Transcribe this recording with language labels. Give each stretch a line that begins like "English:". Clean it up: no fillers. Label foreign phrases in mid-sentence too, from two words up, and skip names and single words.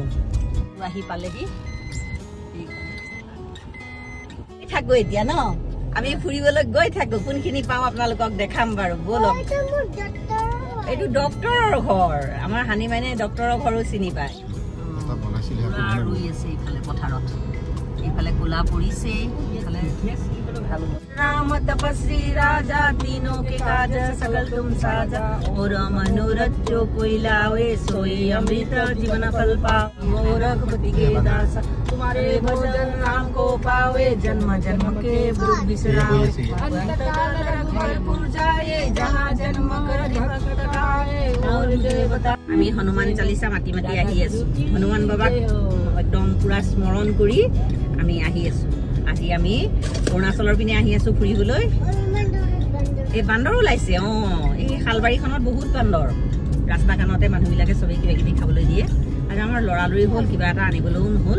Assamese: আহি পালেহি থাকোঁ এতিয়া ন, আমি ফুৰিবলৈ গৈ থাকোঁ। কোনখিনি পাওঁ আপোনালোকক দেখাম বাৰু, ব'লক। এইটো ডক্তৰৰ ঘৰ। আমাৰ হানি মাইনাই ডক্তৰৰ ঘৰো চিনি পায়। ৰুই আছে এইফালে পথাৰত, এইফালে কোলা পৰিছে, এইফালে
Awadhi: राम तपस्वी राजा तीनों के काज सकल तुम साजा और मनोरथ जो कोई लावे सोई अमृत जीवन फल पावे रघुपति के दास तुम्हारे भजन नाम को पावे जन्म जन्म के दुख बिसरावे अंत काल रघुपरपुर जाए जहाँ जन्म कर भक्त आए और देवता।
Assamese: আমি হনুমান চালিসা মাতি মাতি আহি আছো। হনুমান বাবাক একদম পুৰা স্মৰণ কৰি আমি আহি আছো। আজি আমি অৰুণাচলৰ পিনে আহি আছো ফুৰিবলৈ। এই বান্দৰ ওলাইছে। এই শালবাৰীখনত বহুত বান্দৰ। ৰাস্তা কাণতে মানুহবিলাকে চবেই কিবা কিবি খাবলৈ দিয়ে। আৰু আমাৰ লৰালৰি হ'ল, কিবা এটা আনিবলৈও নহ'ল।